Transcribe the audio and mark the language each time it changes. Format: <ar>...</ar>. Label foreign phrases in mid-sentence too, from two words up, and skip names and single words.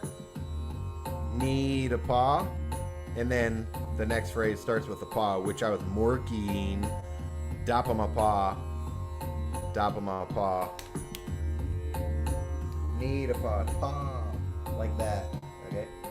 <en>Ni da pa. And then the next phrase starts with the pa, which I was morkying. Dapa ma pa. Dapa ma pa. Ni da pa. Pa. Like that. Okay?</en>